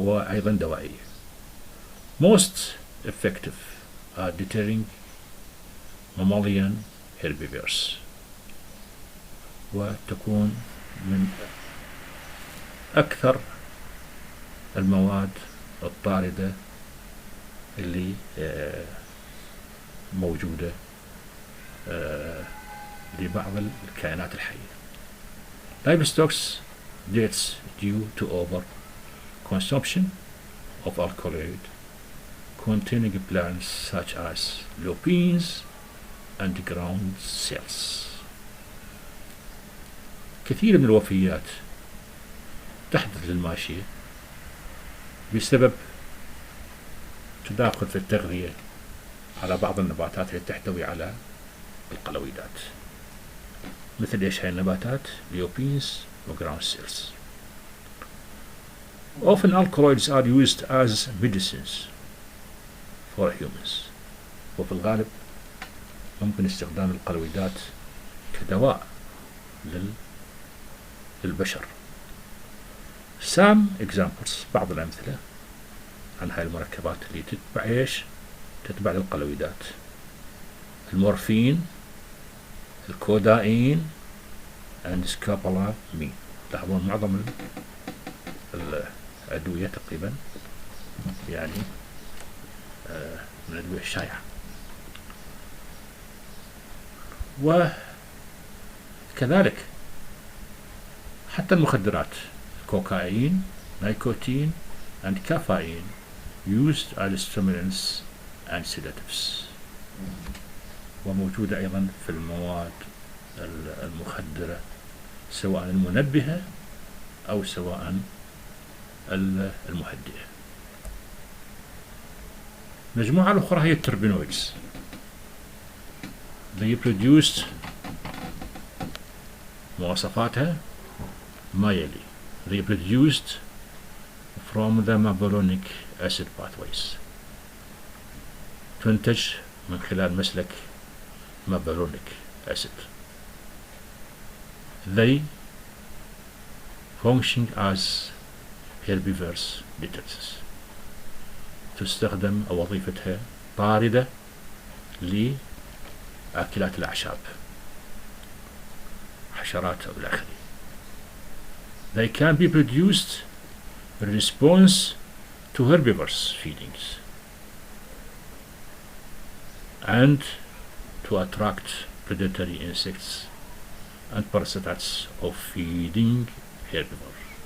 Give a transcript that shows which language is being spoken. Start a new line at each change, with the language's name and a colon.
Arabic: أيضا دوائية.
English: Most effective are deterring mammalian herbivores،
Arabic: وتكون من أكثر المواد الطاردة اللي موجودة لبعض الكائنات الحية.
English: Livestock deaths due to over consumption of alkaloid containing plants such as lupins and ground cells.
Arabic: كثير من الوفيات تحدث للماشية بسبب تداخل في التغذية على بعض النباتات التي تحتوي على القلويدات، مثل إيش هاي النباتات؟ ليوبينز وجراوند سيلز.
English: Often alkaloids are used as medicines for humans،
Arabic: وفي الغالب ممكن استخدام القلويدات كدواء للبشر.
English: Some examples،
Arabic: بعض الأمثلة عن هاي المركبات اللي تتبع إيش؟ تتبع القلويدات: المورفين، الكوداين
English: and scopolamine.
Arabic: لاحظون معظم الأدوية تقريبا يعني من الأدوية الشائعة. وكذلك حتى المخدرات
English: cocaine, nicotine, and caffeine used as stimulants and sedatives.
Arabic: وموجودة أيضا في المواد المخدرة سواء المنبهة أو سواء المهدئة. المجموعة الأخرى هي التربينويدز.
English: They produced
Arabic: مواصفاتها ما يلي.
English: They produced from the mevalonic acid pathways.
Arabic: تنتج من خلال مسلك mevalonic acid.
English: They function as herbivorous deterrents.
Arabic: تستخدم أو وظيفتها طاردة لأكلات الأعشاب، حشرات أو الآخر.
English: They can be produced in response to herbivores feedings and to attract predatory insects and parasites of feeding herbivore.